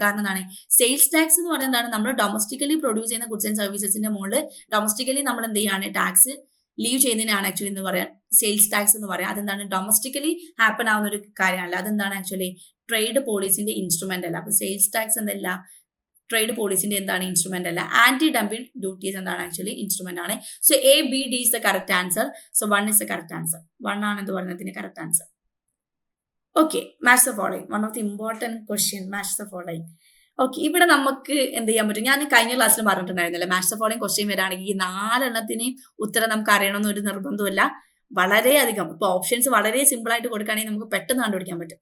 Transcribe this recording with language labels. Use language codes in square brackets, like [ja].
[ml] കാരണം എന്താണ്, sales tax എന്ന് പറയുന്നത് എന്താണ്, നമ്മൾ ഡൊമസ്റ്റിക്കലി പ്രൊഡ്യൂസ് ചെയ്യുന്ന ഗുഡ്സ് ആൻഡ് സർവീസസിന്റെ മുകളിൽ ഡൊമസ്റ്റിക്കലി നമ്മൾ എന്ത് ചെയ്യാണ്, ടാക്സ് ലീവ് ചെയ്യുന്നതിനാണ് ആക്ച്വലി എന്ന് പറയാം സെയിൽസ് ടാക്സ് എന്ന് പറയാം. അതെന്താണ്, ഡൊമസ്റ്റിക്കലി ഹാപ്പൻ ആവുന്ന ഒരു കാര്യമല്ല. അതെന്താണ് ആക്ച്വലി ട്രേഡ് പോളിസിന്റെ ഇൻസ്ട്രുമെന്റ് അല്ല. അപ്പൊ സെയിൽസ് ടാക്സ് എന്തല്ല, ട്രേഡ് പോളിസിന്റെ എന്താണ്, ഇൻസ്ട്രുമെന്റ് അല്ല. ആന്റി ഡംപിംഗ് ഡ്യൂട്ടീസ് എന്താണ് ആക്ച്വലി ഇൻസ്ട്രുമെന്റ് ആണ്. [en] So ABD is the correct answer. So 1 is the correct answer. [ml] 1 ആണ് എന്ന് പറയുന്നതിന്റെ correct answer. Okay, [en] Match the following. One of the important question, match the following. [ml] Okay, ഇവിടെ നമുക്ക് എന്ത് ചെയ്യാൻ പറ്റും, ഞാൻ കഴിഞ്ഞ ക്ലാസ്സിൽ പറഞ്ഞിട്ടുണ്ടായിരുന്നില്ല, മാച്ച് ദ ഫോളോയിങ് ക്വസ്റ്റ്യൻ വരാണെങ്കിൽ ഈ 4 എണ്ണത്തിന് ഉത്തരം നമുക്ക് അറിയണമെന്ന് ഒരു നിർബന്ധമില്ല. വളരെയധികം ഇപ്പൊ ഓപ്ഷൻസ് വളരെ സിമ്പിൾ ആയിട്ട് കൊടുക്കുകയാണെങ്കിൽ നമുക്ക് പെട്ടെന്ന് കണ്ടുപിടിക്കാൻ പറ്റും.